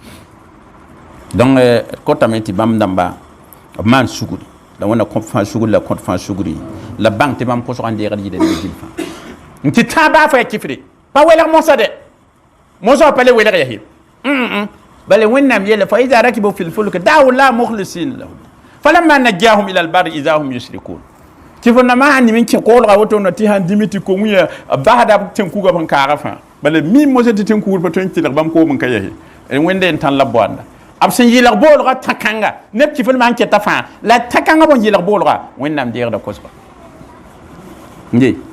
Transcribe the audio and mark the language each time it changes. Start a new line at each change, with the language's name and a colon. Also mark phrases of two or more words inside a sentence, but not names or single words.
Mossi: donc kotame tɩ bãmb dãmba b maan sugr la wẽnna kõt fãa sugr la kõt fãa sugri la bãng tɩ bãmb kosg n deegd yɩda ne gil fãa n tɩ tãag baa fa ya kɩfre pa welg mosa de mosa wa pa le welg ya he bale wẽnnaam yella
Arabic: فإذا ركبوا في الفلك دعوا الله مخلصين له فلما نجاهم إلى البر إذا هم يشركون
Mossi: tɩ fo nama sãn nim n kẽ koolga woto na tɩ sãn dĩmi tɩ kong ya basda tẽn-kuga b n kaaga fãa bale mim mosa tɩ tẽn-kugr pa tõe n kɩlg bãmb koom n ka yase wẽnde n tãn la boanda ab sẽn yɩlg boolga tã-kãnga neb kɩ fl maan kɛta fãa la tã-kãngã bõn yɩlg boolga wẽnnaam deegda kosga nde